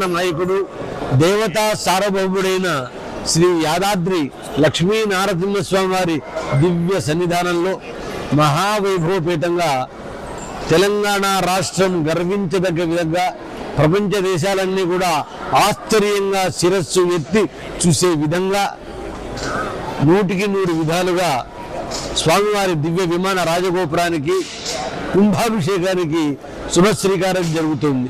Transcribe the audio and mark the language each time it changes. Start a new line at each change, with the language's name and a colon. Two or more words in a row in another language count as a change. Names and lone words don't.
Telugu: నాయకుడు దేవతా సార్వభౌముడైన శ్రీ యాదాద్రి లక్ష్మీ నారసింహస్వామి వారి దివ్య సన్నిధానంలో మహావైభవోపేతంగా తెలంగాణ రాష్ట్రం గర్వించదగ్గ విధంగా ప్రపంచ దేశాలన్నీ కూడా ఆశ్చర్యంగా శిరస్సు ఎత్తి చూసే విధంగా 100కి 100 విధాలుగా స్వామివారి దివ్య విమాన రాజగోపురానికి కుంభాభిషేకానికి శుభశ్రీకారం జరుగుతుంది.